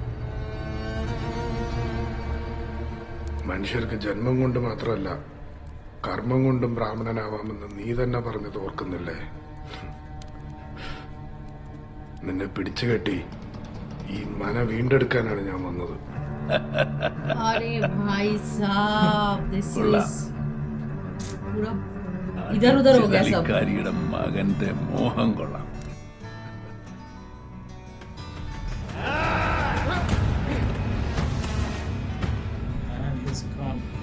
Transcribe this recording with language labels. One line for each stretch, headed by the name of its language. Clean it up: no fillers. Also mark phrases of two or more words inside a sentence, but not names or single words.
Malayalam: മനുഷ്യർക്ക് ജന്മം കൊണ്ട് മാത്രമല്ല കർമ്മം കൊണ്ടും ബ്രാഹ്മണനാവാമെന്ന് നീ തന്നെ പറഞ്ഞത് ഓർക്കുന്നില്ലേ? നിന്നെ പിടിച്ചുകെട്ടി ഈ മന വീണ്ടെടുക്കാനാണ് ഞാൻ വന്നത്.
Hindi: अरे भाई साहब,
English: this is
Hindi: पूरा इधर उधर हो गया सब.
Malayalam: കളിക്കാരിയുടെ മകന്റെ മോഹം കൊള്ളാം.
English: And he's gone.